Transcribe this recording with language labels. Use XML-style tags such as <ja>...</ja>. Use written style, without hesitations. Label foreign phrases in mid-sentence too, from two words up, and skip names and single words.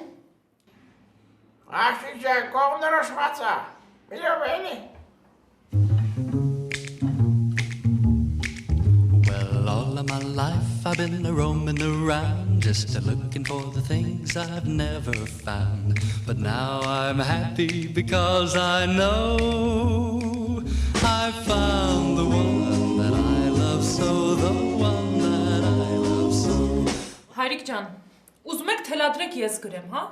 <hy>Աղջիկ ջան, կողմնորոշված է։ Միլով էլի։</hy> <en>Well, all of my life I've been roaming around just looking for the things I've never found. But now I'm happy because I know I found the one that I love so, the one that I love so.</en> <hy>Հայրիկ ջան, ուզում եք թելադրեք ես գրեմ, հա։</hy>